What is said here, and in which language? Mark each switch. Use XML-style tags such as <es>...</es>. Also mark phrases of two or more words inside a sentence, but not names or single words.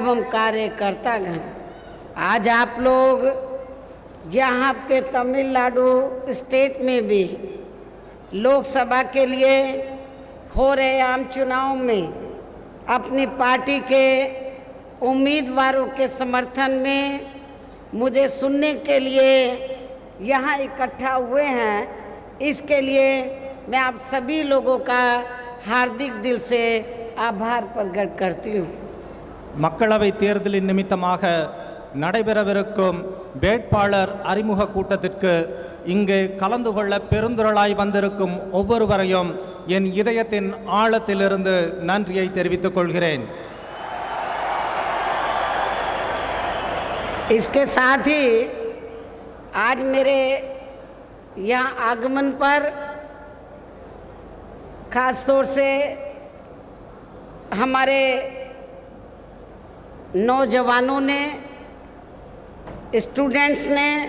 <hi>एवं कार्यकर्तागण, आज आप लोग यहाँ के तमिलनाडु स्टेट में भी लोकसभा के लिए हो रहे आम चुनाव में अपनी पार्टी के उम्मीदवारों के समर्थन में मुझे सुनने के लिए यहाँ इकट्ठा हुए हैं। इसके लिए मैं आप सभी लोगों का हार्दिक दिल से आभार प्रकट करती हूँ।</hi> <ta>மக்களவை தேர்தலின் நிமித்தமாக நடைபெறவிருக்கும் வேட்பாளர் அறிமுக கூட்டத்திற்கு இங்கு கலந்து கொள்ள பெருந்திரளாய் வந்திருக்கும் ஒவ்வொருவரையும் என் இதயத்தின் ஆழத்திலிருந்து நன்றியை தெரிவித்துக் கொள்கிறேன்.</ta> <hi>इसके साथ ही आज मेरे यहाँ आगमन पर खास तौर से हमारे नौजवानों ने, स्टूडेंट्स ने,</hi>